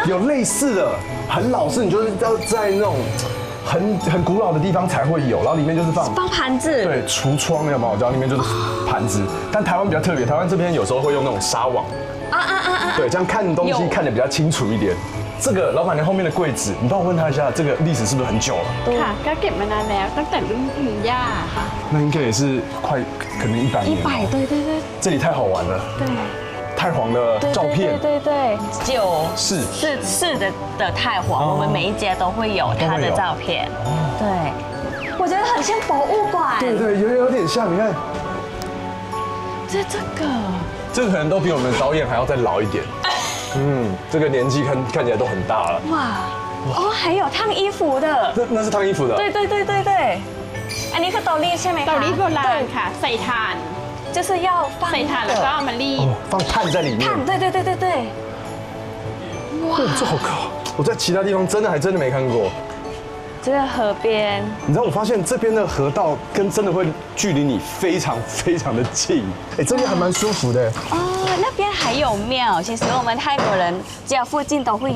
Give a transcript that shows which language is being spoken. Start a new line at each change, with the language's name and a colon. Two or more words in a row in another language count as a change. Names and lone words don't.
Chinese: 有类似的，很老式，你就是要在那种很古老的地方才会有，然后里面就是放盘子。对，橱窗有没有？然后里面就是盘子。但台湾比较特别，台湾这边有时候会用那种纱网。对，这样看东西看得比较清楚一点。这个老板娘后面的柜子，你帮我问她一下，这个历史是不是很久了？
Thai: ค่ะก็เก็บมานานแล้วตั้งแต่รุ่นคุณย่าค่ะ
Chinese: 那应该也是快可能100年。 100，对对对这里太好玩了。对。太皇的照片，对，是的太皇，我们每一家都会有他的照片。对，我觉得很像博物馆。对，有点像，你看，这个可能都比我们导演还要再老一点。这个年纪看起来都很大了。哇，还有烫衣服的。那是烫衣服的。对。
Thai: อันนี้คือเตารีดใช่ไหมคะ เตารีดโบราณค่ะใส่ถ่าน
Chinese: 就是要放
Thai: ใส่ถ่านแล้วก็เอามารีด
Chinese: 放碳在里面。碳，对。哇，这好高！我在其他地方真的没看过。这个河边，你知道我发现这边的河道跟真的会距离你非常的近。哎，这边还蛮舒服的。哦，那边还有庙，其实我们泰国人家附近都会有